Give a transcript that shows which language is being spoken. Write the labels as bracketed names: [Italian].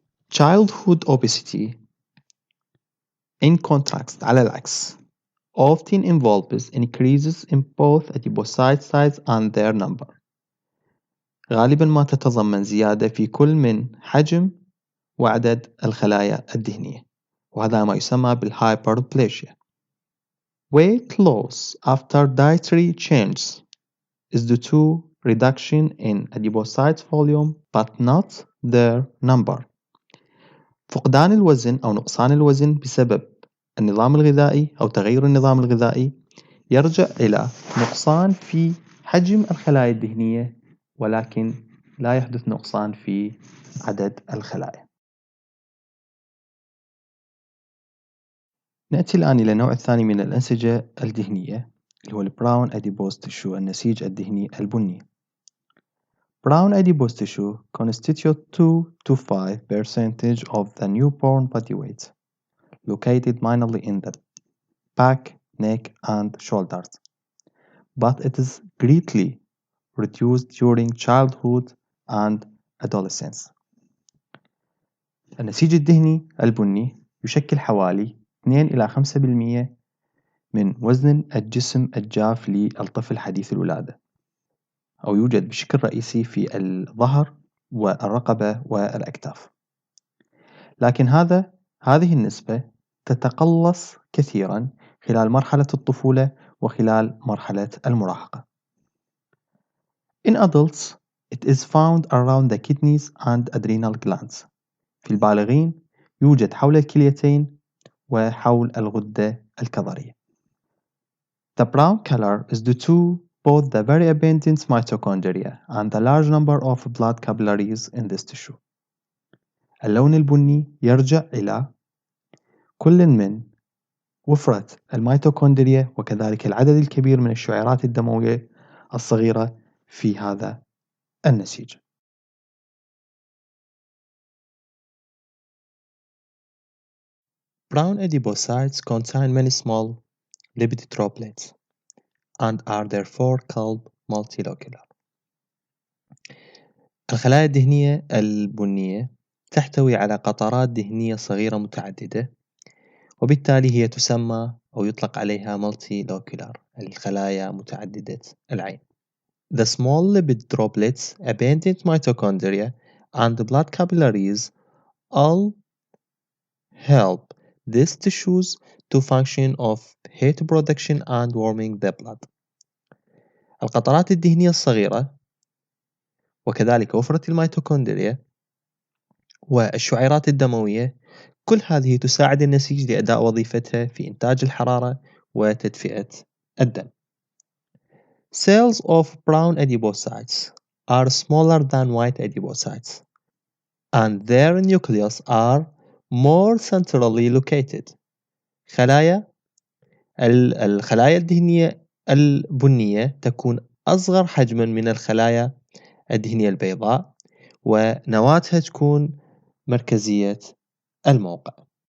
[English] Childhood obesity in contrast [Arabic] على العكس [English] often involves increases in both adipocyte size and their number. [Arabic] غالبا ما تتضمن زيادة في كل من حجم وعدد الخلايا الدهنية وهذا ما يسمى بالهايبربليشيا. [English] Weight loss after dietary changes is due to reduction in adipocyte volume but not their number. [Arabic] فقدان الوزن أو نقصان الوزن بسبب النظام الغذائي أو تغير النظام الغذائي يرجع إلى نقصان في حجم الخلايا الدهنية ولكن لا يحدث نقصان في عدد الخلايا. نأتي الآن إلى النوع الثاني من الأنسجة الدهنية اللي هو البراون adipose tissue النسيج الدهني البني. [English] Brown adipose tissue constitute 2 to 5% of the newborn body weight, located mainly in the back, neck, and shoulders, but it is greatly reduced during childhood and adolescence. [Arabic] النسيج الدهني البني يشكل حوالي 2 إلى 5% من وزن الجسم الجاف للطفل حديث الولادة، أو يوجد بشكل رئيسي في الظهر والرقبة والأكتاف. لكن هذه النسبة تتقلص كثيرا خلال مرحلة الطفولة وخلال مرحلة المراهقة. [English] In adults, it is found around the kidneys and adrenal glands. [Arabic] في البالغين يوجد حول الكليتين وحول الغدة الكظرية. [English] The brown color is due to both the very abundant mitochondria and the large number of blood capillaries in this tissue. [Arabic] اللون البني يرجع إلى كل من وفرة الميتوكوندريا وكذلك العدد الكبير من الشعيرات الدموية الصغيرة في هذا النسيج. [English] Brown adipocytes contain many small lipid droplets and are therefore called multilocular. [Arabic] الخلايا الدهنية البنية تحتوي على قطرات دهنية صغيرة متعددة، وبالتالي هي تسمى أو يطلق عليها multilocular، الخلايا متعددة العين. [English] The small lipid droplets, abundant mitochondria, and blood capillaries all help these tissues to function of heat production and warming the blood. [Arabic] القطرات الدهنية الصغيرة وكذلك وفرة الميتوكوندريا والشعيرات الدموية، كل هذه تساعد النسيج لأداء وظيفتها في إنتاج الحرارة وتدفئة الدم. [English] Cells of brown adipocytes are smaller than white adipocytes, and their nucleus are more centrally located. [Arabic] الخلايا الدهنية البنية تكون أصغر حجما من الخلايا الدهنية البيضاء، ونواتها تكون مركزية الموقع.